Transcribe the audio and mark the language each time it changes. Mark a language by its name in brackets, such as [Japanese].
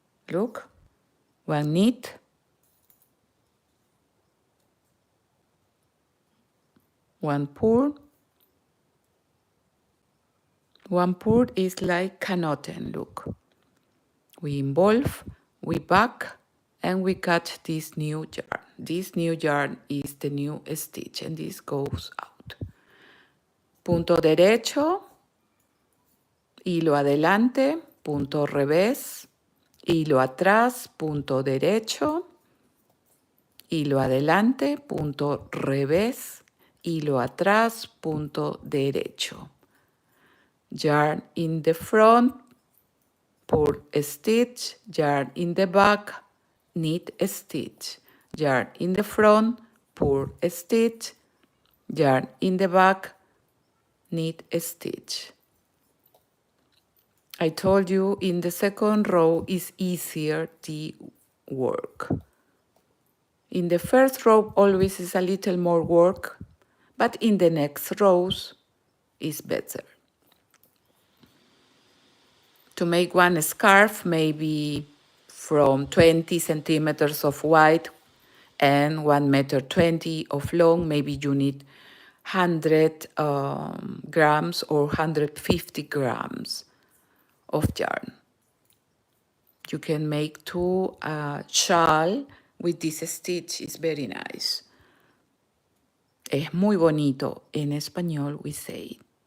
[English] Look, one knit, one purl. One purl is like canoten, look. We involve, we back, and we cut this new yarn. This new yarn is the new stitch, and this goes out. [Spanish] Punto derecho, hilo adelante, punto revés, hilo atrás, punto derecho, hilo adelante, punto revés, hilo atrás, punto derecho. [English] Yarn in the front, purl stitch, yarn in the back, knit stitch, yarn in the front, purl stitch, yarn in the back, knit stitch. I told you in the second row is easier the work. In the first row always is a little more work, but in the next rows is better. To make one scarf, maybe from 20 centimeters of wide and 1 meter 20 of long, maybe you need 100 grams or 150 grams of yarn. You can make two shawl with this stitch, it's very nice. [Spanish] Es muy bonito, en español [English] we say.